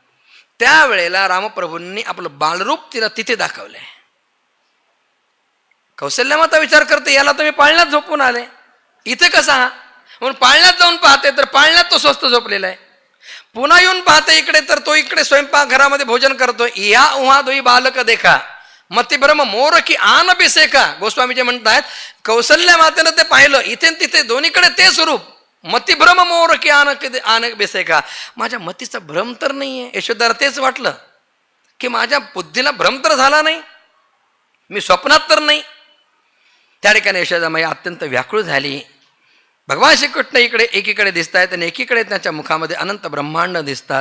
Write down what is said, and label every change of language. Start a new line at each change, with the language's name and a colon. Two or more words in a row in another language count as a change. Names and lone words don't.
Marathi: त्यावेळेला रामप्रभूंनी आपलं बालरूप तिला तिथे दाखवलंय. कौशल्या माता विचार करते, याला तर मी पाळण्यात झोपून आले, इथे कसा हा? म्हणून पाळण्यात जाऊन पाहते तर पाळण्यात तो स्वस्त झोपलेला आहे. पुन्हा येऊन पाहते इकडे तर तो इकडे स्वयंपाक घरामध्ये भोजन करतोय.
Awadhi: या उहा दोई बालक देखा मती ब्रह्म मोर की आन बेसेका.
Marathi: गोस्वामीचे म्हणतात कौशल्या मातेनं ते पाहिलं, इथे तिथे दोन्हीकडे ते स्वरूप.
Awadhi: मती भ्रम मोर की आन बेसेका.
Marathi: माझ्या मतीचा भ्रम तर नाहीये. यशोदाला तेच वाटलं की माझ्या बुद्धीला भ्रम तर झाला नाही, मी स्वप्नात तर नाही. त्या ठिकाणी यशोदामाई अत्यंत व्याकुळ झाली. भगवान श्रीकृष्ण इकडे एकीकडे दिसत आहेत आणि एकीकडे त्याच्या मुखामध्ये अनंत ब्रह्मांड दिसतात.